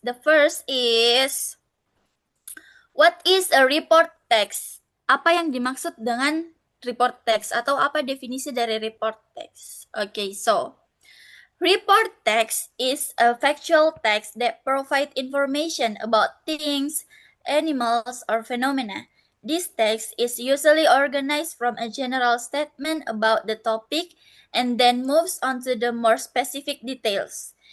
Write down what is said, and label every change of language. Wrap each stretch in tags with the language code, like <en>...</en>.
<en>The first is, what is a report text?</en> <id>Apa yang dimaksud dengan report text atau apa definisi dari report text?</id> <en>Oke, so report text is a factual text that provide information about things, animals, or phenomena. This text is usually organized from a general statement about the topic and then moves on to the more specific details.</en>